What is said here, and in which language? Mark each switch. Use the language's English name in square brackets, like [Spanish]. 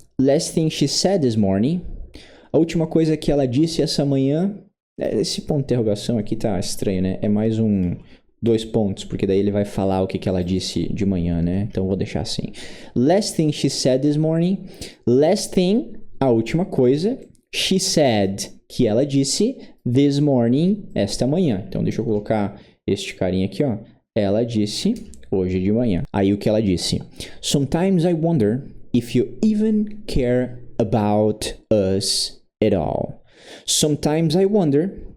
[English] Last thing she said this morning. [Portuguese] A última coisa que ela disse essa manhã. Esse ponto de interrogação aqui tá estranho, né? É mais 2 pontos, porque daí ele vai falar o que ela disse de manhã, né? Então eu vou deixar assim. [English] Last thing she said this morning. Last thing, [Portuguese] a última coisa. [English] She said, [Portuguese] que ela disse. [English] This morning, [Portuguese] esta manhã. Então deixa eu colocar este carinha aqui, ó. Ela disse hoje de manhã. Aí o que ela disse? [English] Sometimes I wonder if you even care about us at all. Sometimes I wonder